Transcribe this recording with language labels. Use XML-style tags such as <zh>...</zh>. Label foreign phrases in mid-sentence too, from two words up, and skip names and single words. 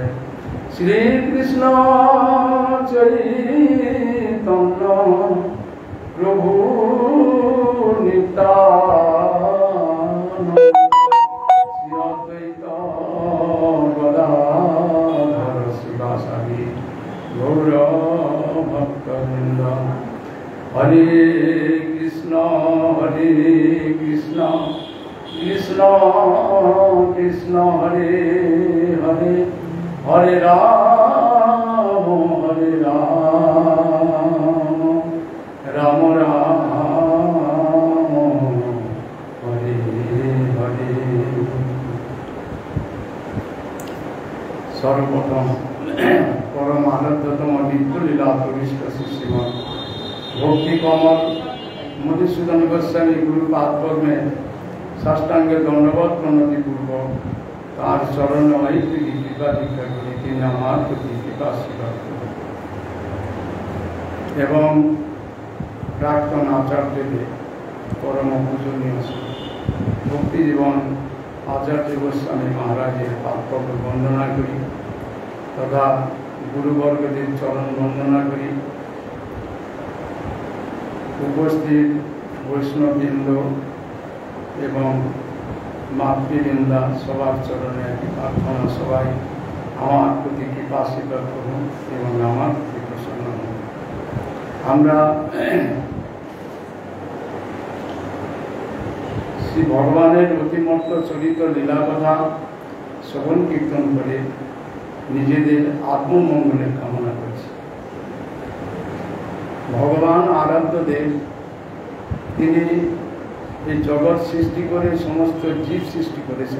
<bn>শ্রী কৃষ্ণ চৈতন্য প্রভু নিত্যানন্দ শ্রী অদ্বৈত গদাধর শিবাসাদি গৌর ভক্তবৃন্দ।</bn> <sa>हरे कृष्ण कृष्ण कृष्ण हरे हरे हरे राम राम राम हरे हरे।</sa> <bn>সর্বপ্রথম পরম আনন্দতম নিত্যলীলা তুষ্ট শ্রীমান ভক্তি কমল মধুসূদন গোস্বামী গুরুপাদ মে সাষ্টাঙ্গ দণ্ডবৎ প্রণতি পূর্বক তার চরণ মৈত্রী কৃপা দীক্ষা করি তিন আমার প্রতি কৃপা স্বীকার এবং প্রাক্তন আচার্য পরম পূজনীয় ভক্তি জীবন আচার্য গোস্বামী মহারাজের পাদপদ্ম বন্দনা করি তথা গুরুবর্গদেব চরণ বন্দনা করি উপস্থিত বৈষ্ণববৃন্দ এবং মাতৃবৃন্দা সবার চরণে প্রার্থনা সবাই আমার প্রতি কৃপা স্বীকার করুন এবং আমার প্রতি প্রসন্ন হন। আমরা শ্রী ভগবানের অতিমত্ত চরিত লীলা কথা শ্রবণ কীর্তন করে নিজেদের আত্মমঙ্গলের কামনা করছি। ভগবান আরাধ্য দেব তিনি এই জগৎ সৃষ্টি করে সমস্ত জীব সৃষ্টি করেছেন।</bn>